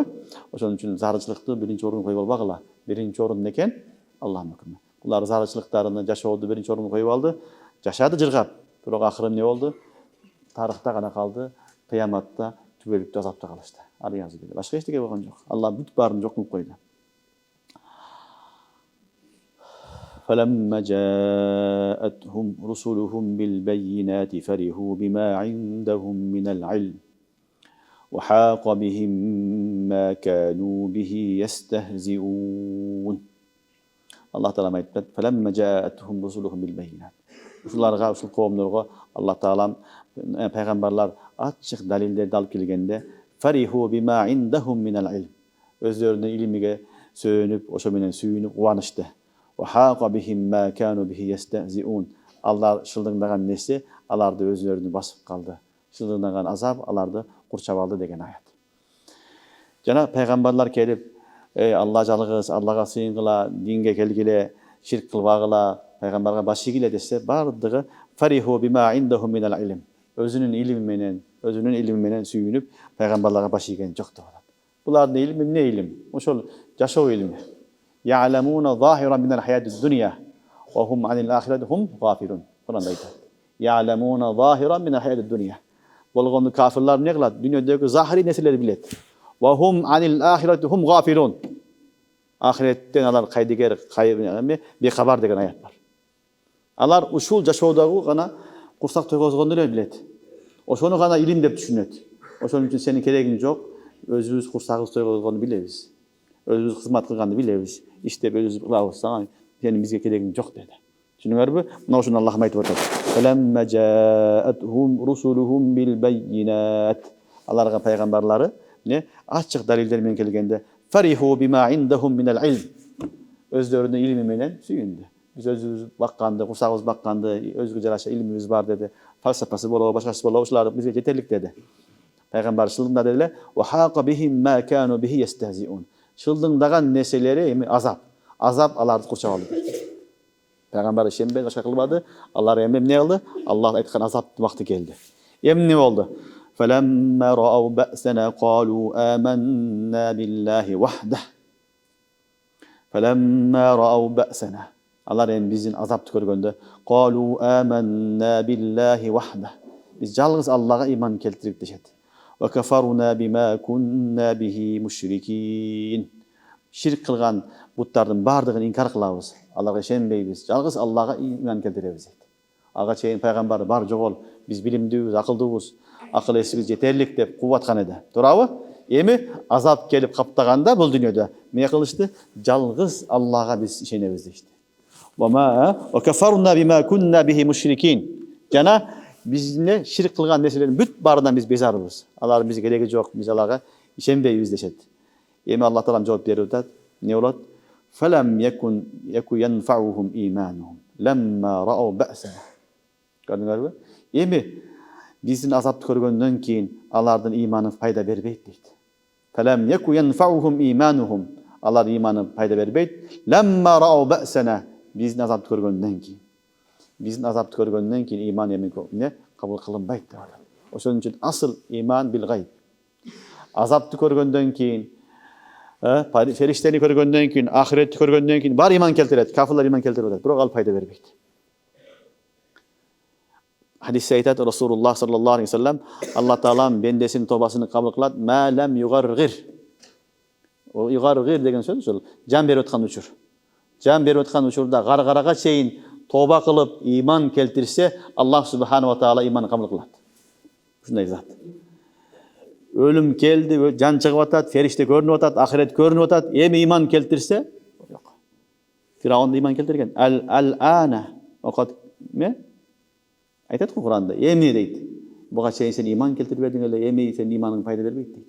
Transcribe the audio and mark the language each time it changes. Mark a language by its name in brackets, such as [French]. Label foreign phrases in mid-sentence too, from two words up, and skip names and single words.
[Kyrgyz] Ошон үчүн зарынчылыкты биринчи орунга коюп албагыла. Биринчи орун эмне экен? Алланын өкүмү. Булар зарынчылыктарыны жашоодо биринчи орунга коюп алды. Жашады жыргап. Бирок акыры эмне болду? Тарыхта гана калды, кыяматта түбөлүктүү азапта калышты. Башка эчтеке болгон жок. Алла бүт баарын жок кылып койду. [Arabic] فلما جاءتهم رسلهم بالبينات فرحوا بما عندهم من العلم وحاق بهم ما كانوا به يستهزئون. Allah Taala aytты: "فلما جاءتهم رسلهم بالبينات." [Kyrgyz] Ушуларга, ушул коомдорго Аллах Таалам пайгамбарлар ачык далилдерди алып келгенде, [Arabic] "فرحوا بما عندهم من العلم." [Kyrgyz] Өзлөрүнүн илимиге сөөнүп, ошо менен сүйүнүп кубанышты. [Arabic] وحاق بهم ما كانوا به يستهزئون. [Kyrgyz] Алар шылдыңдаган нерсе аларды өзлөрүнө басып калды. Шылдыңдаган азап аларды курчап алды деген аят. Жана пайгамбарлар келип, Алла жалгыз, Аллага сыйынгыла, динге келгиле, ширк кылбагыла, пайгамбарга баш ийгиле десе, бардыгы [Arabic] فرحوا بما عندهم من العلم. [Kyrgyz] Өзүнүн илими менен сүйүнүп, пайгамбарларга баш ийген жок деп атат. Булардын илими эмне илим? Ошол жашоо илими. [Arabic] يعلمون ظاهرا من الحياة الدنيا وهم عن الآخرة هم غافلون. يعلمون ظاهرا من الحياة الدنيا. [Kyrgyz] Болгону кафирлар эмне кылат? Дүйнөдөгү захири нерселерди билет. [Arabic] وهم عن الآخرة هم غافلون. [Kyrgyz] Ахиреттен алар кайдыгер, бейхабар деген аят бар. Алар ушул жашоодогу гана курсак тойгозгонду эле билет. Ошону гана илим деп түшүнөт. Ошон үчүн сенин керегиң жок. Өзүбүз курсагыбыз тойгозгонду билебиз. Өзүбүз кызмат кылганды билебиз. Иштеп өзүбүз кылабыз. Сенин бизге керегиң жок деди. Түшүнүңөрбү? Мына ушуну Аллах айтып атат. [Arabic] "فلما جاءتهم رسلهم بالبينات." [Kyrgyz] Аларга пайгамбарлары ачык далилдер менен келгенде, [Arabic] "فرحوا بما عندهم من العلم." [Kyrgyz] Өзлөрүнүн илими менен сүйүндү. Биз өзүбүз бакканды, курсагыбыз бакканды, өзгө жараша илимибиз бар деди. Фалсафасы болобу, башкасы болобу, ушулар бизге жетерлик деди. Пайгамбар шылдыңда дедиле, [Arabic] "وحاق بهم ما كانوا به يستهزئون." [Kyrgyz] Шылдыңдаган нерселери эми азап. Азап аларды курчап алды. Пайгамбар ишенбеди, башка кылбады. Алар эми эмне кылды? Аллах айткан азаптын вакыты келди. Эмне болду? [Arabic] فَلَمَّا رَأَوْا بَأْسَنَا قَالُوا آمَنَّا بِاللَّهِ وَحْدَهُ. فَلَمَّا رَأَوْا بَأْسَنَا. [Kyrgyz] Алар эми биздин азапты көргөндө, [Arabic] قَالُوا آمَنَّا بِاللَّهِ وَحْدَهُ. [Kyrgyz] Биз жалгыз Аллага иман келтирдик дешет. [Arabic] وَكَفَرْنَا بِمَا كُنَّا بِهِ مُشْرِكِينَ. [Kyrgyz] Ширк кылган буттардын бардыгын инкар кылабыз. Аларга ишенбейбиз. Жалгыз Аллага иман келтиребиз дейт. Ага чейин пайгамбар бар жогол, биз билимдүүбүз, акылдуубуз. акыл эсибиз жетерлик деп кууп аткан эди. Туурабы? Эми азап келип каптаганда бул дүйнөдө эмне кылышты? Жалгыз Аллага биз ишенебиз дешти. [Arabic] وكفرنا بما كنا به مشركين. [Kyrgyz] Жана бизне ширк кылган нерселердин бүт баарынан биз безарбыз. Алар бизге кереги жок, биз аларга ишенбейбиз дешет. Эми Аллах Таалам жооп берип атат. Не болот? [Arabic] فلم يك ينفعهم إيمانهم لما رأوا بأسنا. [Kyrgyz] Көрдүңөрбү? Эми биздин азапты көргөндөн кийин алардын иманы пайда бербейт дейт. [Arabic] فلم يك ينفعهم إيمانهم. [Kyrgyz] Алар иманы пайда бербейт. [Arabic] لما رأوا بأسنا. [Kyrgyz] Биздин азапты көргөндөн кийин. Биздин азапты көргөндөн кийин иман эмне кабыл кылынбайт деп атат. Ошон үчүн асыл [Arabic] إيمان بالغيب. [Kyrgyz] Азапты көргөндөн кийин, фериштени көргөндөн кийин, ахиретти көргөндөн кийин бар иман келтирет. Кафирлар иман келтирип атат, бирок ал пайда бербейт. Hadisте айтат Расулуллах [Arabic] صلى الله عليه وسلم, [Kyrgyz] Аллах Таалам бендесинин тобасын кабыл кылат, [Arabic] ما لم يغرغر. [Kyrgyz] О югаргир деген сөз ошол жан берип аткан учур. Жан берип аткан учурда гаргарага чейин тоба кылып иман келтирсе, Аллах [Arabic] سبحانه وتعالى [Kyrgyz] иман кабыл кылат. Ушундай зат. Өлүм келди, жан чыгып атат, фериште көрүнүп атат, ахирет көрүнүп атат, эми иман келтирсе, жок. Фираун да иман келтирген. Ал-ана окот ме? Айтат го Куранда, эми дейт. Буга чейин сен иман келтирбедиң эле, эми сен иманың пайда бербейт дейт.